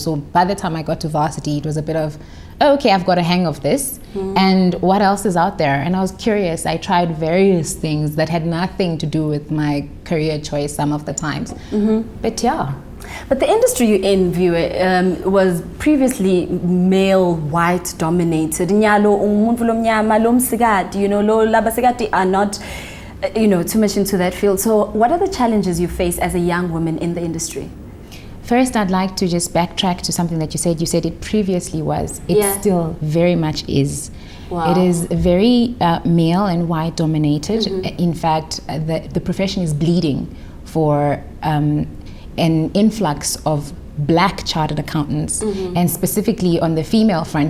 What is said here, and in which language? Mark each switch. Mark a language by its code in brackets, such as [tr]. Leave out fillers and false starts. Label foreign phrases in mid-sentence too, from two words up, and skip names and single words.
[en] So by the time I got to varsity, it was a bit of, okay, I've got a hang of this. And what else is out there? And I was curious. I tried various things that had nothing to do with my career choice some of the times. But yeah. But the industry you're in, Viewer, was previously male, white dominated. [ss] Nyalo umuntu lomnyama lomsikati, lo labasikati [en] are not, too much into that field. So what are the challenges you face as a young woman in the industry? First, I'd like to just backtrack to something that you said. You said it previously was. It still very much is. Wow. It is very male and white dominated. In fact, the profession is bleeding for an influx of black chartered accountants, and specifically on the female front.